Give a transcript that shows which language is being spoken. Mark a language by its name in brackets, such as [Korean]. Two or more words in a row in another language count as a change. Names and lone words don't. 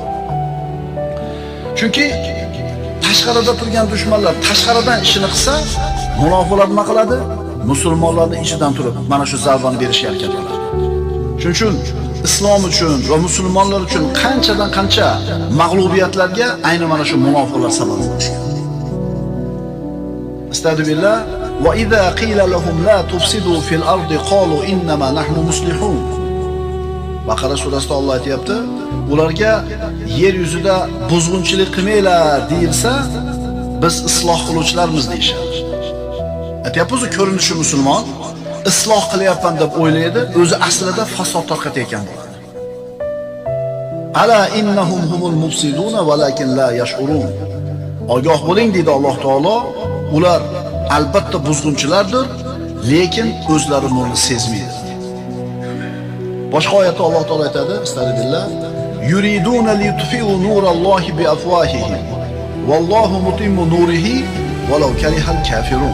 [Uzbek] Chunki tashqarida turgan dushmanlar tashqaridan ishini qilsa, munofiqlar nima qiladi? Musulmonlarning ichidan turib mana shu zarbani berishga harakat qiladi. Shuning uchun islom uchun va musulmonlar uchun qanchadan qancha mag'lubiyatlarga ayni mana shu munofiqlar sabab bo'lishgan. Astagfirullah. [Arabic] وإذا قيل لهم لا تفسدوا في الأرض قالوا إنما نحن مصلحون. [Uzbek] Baqara surasida Alloh aytayapti, ularga yer yuzida buzg'unchilik qilmanglar deyilsa, biz isloh qiluvchilarmiz deyishadi. Aytayapmiz, ko'rinishi musulmon, isloh qilyapman deb o'ylaydi, o'zi aslida fasod tarqatayotgan bo'ladi. [Arabic] ألا إنهم هم المفسدون ولكن لا يشعرون. [Uzbek] Ogoh bo'ling deydi Alloh taolo, ular albatta buzg'unchilardir, lekin o'zlari buni sezmaydi. Boshqa oyatda Alloh taolo aytadi, astagfirullah, [Arabic] يريدون ليطفئوا نور الله بأفواههم والله متم نوره ولو كره الكافرون.